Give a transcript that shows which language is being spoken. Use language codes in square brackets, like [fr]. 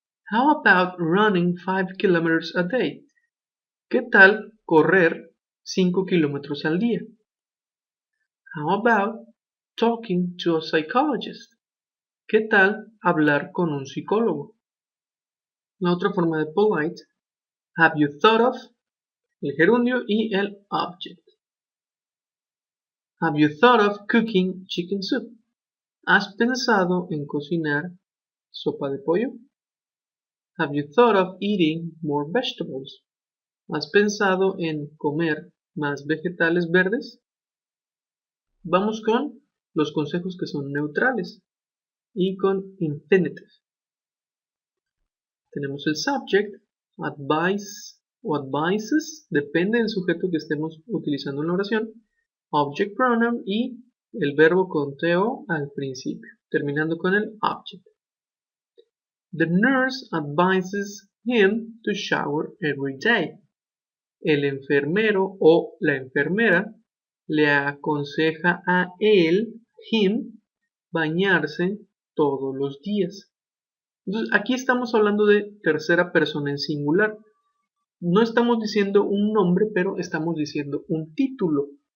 [en] How about running 5 kilometers a day? [es] ¿Qué tal correr 5 kilómetros al día? [en] How about talking to a psychologist? [es] ¿Qué tal hablar con un psicólogo? La otra forma de polite, [en] have you thought of, [es] el gerundio y el object. [en] Have you thought of cooking chicken soup? [es] ¿Has pensado en cocinar sopa de pollo? [en] Have you thought of eating more vegetables? [es] ¿Has pensado en comer más vegetales verdes? Vamos con los consejos que son neutrales y con infinitive. Tenemos el subject, advise o advises, depende del sujeto que estemos utilizando en la oración, object pronoun y el verbo con to al principio, terminando con el object. [en] The nurse advises him to shower every day. [es] El enfermero o la enfermera le aconseja a él, him, bañarse todos los días. Entonces, aquí estamos hablando de tercera persona en singular. No estamos diciendo un nombre, pero estamos diciendo un título.